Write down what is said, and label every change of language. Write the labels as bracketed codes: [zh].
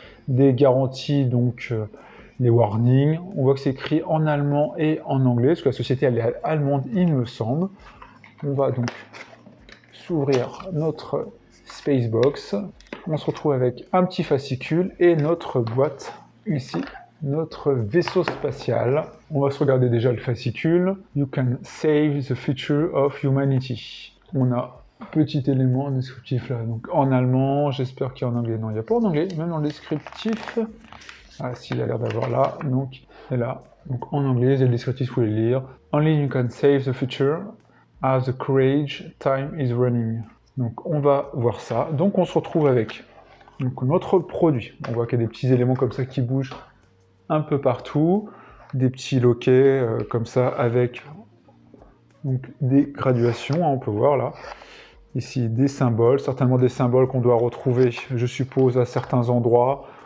[fr] Des garanties, donc les warnings. On voit que c'est écrit en allemand et en anglais parce que la société elle est allemande, il me semble. On va donc s'ouvrir notre Spacebox. On se retrouve avec un petit fascicule et notre boîte ici, notre vaisseau spatial. On va se regarder déjà le fascicule. [en] You can save the future of humanity. [fr] On a un petit élément descriptif là, donc en allemand. J'espère qu'il y a en anglais. Non, il n'y a pas en anglais, même dans le descriptif. Ah, si, il a l'air d'avoir là. Donc, et là. Donc en anglais, il y a le descriptif, vous pouvez le lire. [en] Only you can save the future. As the courage, time is running. [fr] Donc on va voir ça. Donc on se retrouve avec donc, notre produit. On voit qu'il y a des petits éléments comme ça qui bougent un peu partout. Des petits loquets comme ça avec donc, des graduations, on peut voir là. Ici des symboles, certainement des symboles qu'on doit retrouver, je suppose, à certains endroits.